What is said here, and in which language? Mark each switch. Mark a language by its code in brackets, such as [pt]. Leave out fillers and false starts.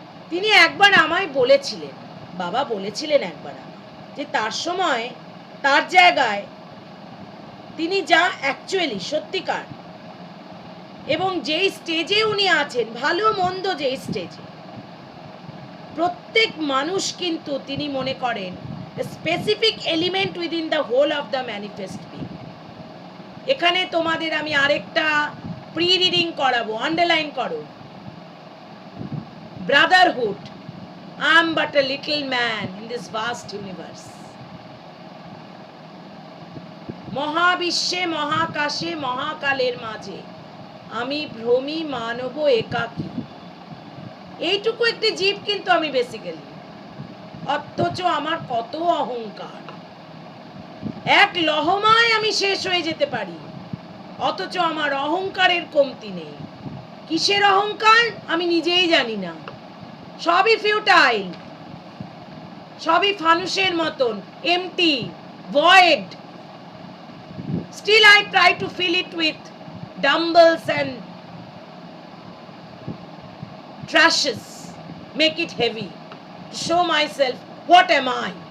[bn] তিনি একবার আমায় বলেছিলেন, বাবা বলেছিলেন একবার যে তার সময় তার জায়গায় তিনি যা অ্যাকচুয়ালি সত্যিকার এবং যেই স্টেজে উনি আছেন, ভালো মন্দ যেই স্টেজে, প্রত্যেক মানুষ কিন্তু তিনি মনে করেন [en] Specific element within the whole of the manifest being. [bn] এখানে তোমাদের আমি আরেকটা প্রি রিডিং করাবো, আন্ডারলাইন করো। [en] Brotherhood, I am but a little man in this vast universe. [bn] মহাবিশ্বে মহাকাশে মহাকালের মাঝে আমি ভ্রমী মানব একাকী। এইটুকু একটি জীব কিন্তু আমি বেসিক্যালি, অথচ আমার কত অহংকার। এক লহমায় আমি শেষ হয়ে যেতে পারি, অথচ আমার অহংকারের কমতি নেই। কিসের অহংকার আমি নিজেই জানি না। সবই ফিউটাইল, সবই ফানুসের মতন, MT, void. [en] Still I try to fill it with dumbbells and trashes, make it heavy, to show myself what am I.